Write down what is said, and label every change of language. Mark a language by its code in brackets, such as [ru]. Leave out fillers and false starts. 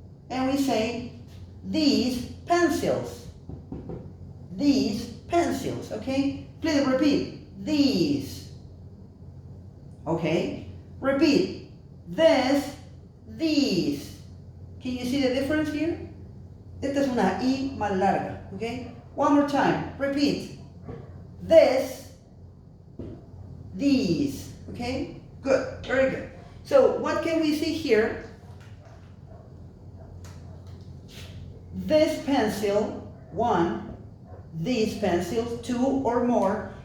[en] And we say, these pencils. These pencils, okay? Please repeat, these. Okay? Repeat, this, these. Can you see the difference here? [es] Esta es una I más larga, okay? [en] One more time, repeat, this, these, okay? Good, very good. So what can we see here? This pencil, one. These pencils, two or more.